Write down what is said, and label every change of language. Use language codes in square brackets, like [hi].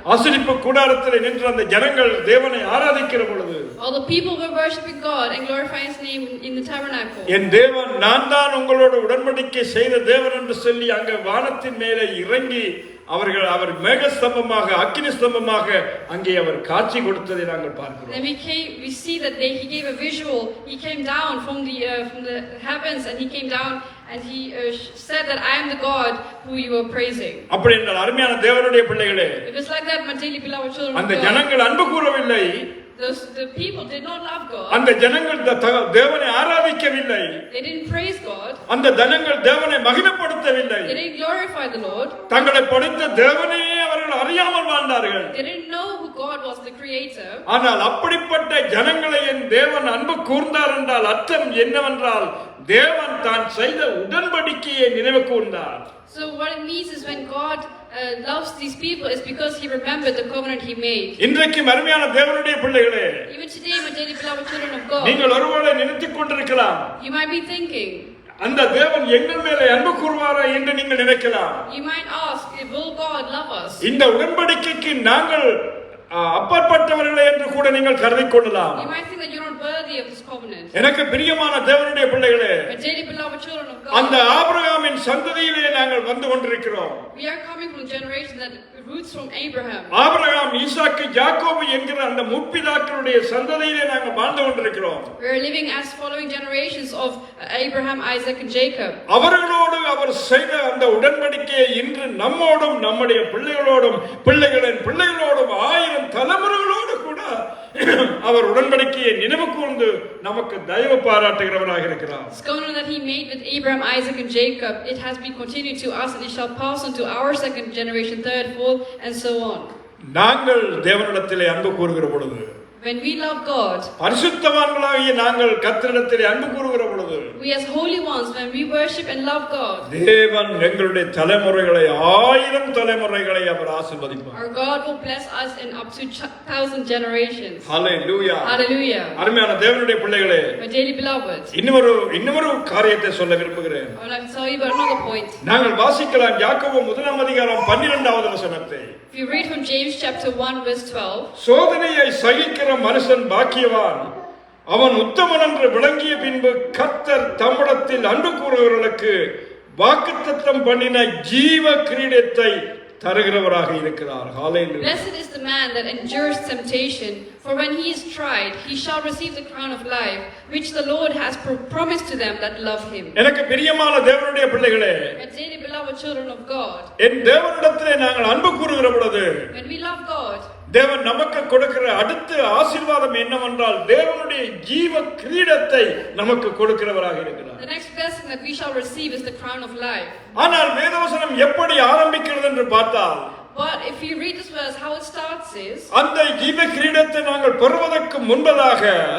[ta] ஆசரிப்பு கூடாரத்தில் நின்று அந்த ஜனங்கள் தேவனை ஆராதிக்கிற பொழுது [en] all the people were worshiping God and glorifying His name in the tabernacle. [ta] என் தேவன் நான் தான் உங்களோட உடன்படிக்கை செய்த தேவன் என்று சொல்லி அங்க வானத்தின் மேலே இறங்கி அவர் மேகஸ்தம்பமாக அக்கினி ஸ்தம்பமாக அங்கே அவர் காட்சி கொடுத்ததை நாங்கள் பார்க்கிறோம். [en] And we see that he gave a visual. He came down from the heavens and he came down and he said that I am the God who you are praising. [ta] அப்படி என்றால் அருமையான தேவனுடைய பிள்ளைகளே, [en] It was like that, my dearly beloved children [ta] அந்த [en] of God. [ta] ஜனங்கள் அன்பு கூறவில்லை. [en] The people did not love God. [ta] அந்த ஜனங்கள் தேவனை ஆராதிக்கவில்லை. [en] They didn't praise God. [ta] அந்த ஜனங்கள் தேவனை மகிமைப்படுத்தவில்லை. [en] They didn't glorify the Lord. [ta] தங்களை படைத்த தேவனையே அவர்கள் அறியாமல் வாழ்ந்தார்கள். [en] They didn't know who God was, the creator. [ta] ஆனால் அப்படிப்பட்ட ஜனங்களை என் தேவன் அன்பு கூர்ந்தார் என்றால் அர்த்தம் என்னவென்றால் தேவன் தான் செய்த உடன்படிக்கையை நினைவு கூர்ந்தார். [en] So what it means is when God loves these people is because He remembered the covenant He made. [ta] இன்றைக்கு அருமையான தேவனுடைய பிள்ளைகளே, [en] Even today, my dearly beloved children of God, [ta] நீங்கள் ஒருவேளை நினைத்துக் கொண்டிருக்கலாம், [en] you might be thinking, [ta] அந்த தேவன் எங்கள் மேலே அன்பு கூர்வாரா என்று நீங்கள் நினைக்கலாம். [en] you might ask, will God love us? [ta] இந்த உடன்படிக்கைக்கு நாங்கள் அப்பாற்பட்டவர்களே என்று கூட நீங்கள் கருதிக் கொள்ளலாம். [en] You might think that you're not worthy of this covenant. [ta] எனக்கு பிரியமான தேவனுடைய பிள்ளைகளே, [en] My dearly beloved children of [ta] அந்த [en] God, [ta] ஆபிரகாமின் சந்ததியிலே நாங்கள் வந்து கொண்டிருக்கிறோம். [en] we are coming from a generation that roots from Abraham. [ta] Abraham, ஈசாக்கு, யாக்கோபு என்கிற அந்த முற்பிதாக்களுடைய சந்ததியிலே நாங்கள் வாழ்ந்து கொண்டிருக்கிறோம். [en] We are living as following generations of Abraham, Isaac and Jacob. [ta] அவர்களோடு அவர் செய்த அந்த உடன்படிக்கையை இன்று நம்மோடும் நம்முடைய பிள்ளைகளோடும் பிள்ளைகளின் பிள்ளைகளோடும் 1000 தலைமுறைகளோடு கூட அவர் உடன்படிக்கையை நினைவு கூர்ந்து நமக்கு தயவு பாராட்டுகிறவராக இருக்கிறார். [en] This covenant that He made with Abraham, Isaac and Jacob, it has been continued to us and it shall pass on to our second generation, third, fourth and so on. [ta] நாங்கள் தேவனிடத்திலே அன்பு கூறுகிற பொழுது, [en] When we love God, [ta] பரிசுத்தவான்களாகிய நாங்கள் கர்த்தரிடத்திலே அன்பு கூறுகிற பொழுது, [en] we as holy ones, when we worship and love God, [ta] தேவன் எங்களுடைய தலைமுறைகளை 1000 தலைமுறைகளை அவர் ஆசீர்வதிப்பார். [en] our God will bless us in up to 1000 generations. [ta] Hallelujah. [en] Hallelujah. [ta] அருமையான தேவனுடைய பிள்ளைகளே, [en] My dearly beloved, [ta] இன்னொரு காரியத்தை சொல்ல விரும்புகிறேன். [en] I would like to tell you about another point. [ta] நாங்கள் வாசிக்கலாம் யாக்கோபு 1:12 வசனத்தை. [en] If you read from James chapter 1 verse 12, [ta] சோதனையை சகிக்கிற மனுஷன் பாக்கியவான், அவன் உத்தமன் என்று விளங்கிய பின்பு கர்த்தர் தம்மிடத்தில் அன்பு கூறுகிறவர்களுக்கு வாக்குத்தத்தம் பண்ணின ஜீவ கிரீடத்தை தருகிறவராக இருக்கிறார். ஹல்லேலூயா. [en] blessed is the man that endures temptation, for when he is tried, he shall receive the crown of life, which the Lord has promised to them that love him. [ta] எனக்கு பிரியமான தேவனுடைய பிள்ளைகளே, [en] My dearly beloved children of God, [ta] என் தேவனிடத்திலே நாங்கள் அன்பு கூறுகிற பொழுது [en] when we love God, [ta] தேவன் நமக்கு கொடுக்கிற அடுத்த ஆசீர்வாதம் என்னவென்றால் தேவனுடைய ஜீவ கிரீடத்தை நமக்கு கொடுக்கிறவராக இருக்கிறார். [en] the next blessing that we shall receive is the crown of life. [ta] ஆனால் வேதவசனம் எப்படி ஆரம்பிக்கிறது என்று பார்த்தால், [en] But if you read this verse, how it starts is, [ta] அந்த ஜீவ கிரீடத்தை நாங்கள் பெறுவதற்கு முன்பதாக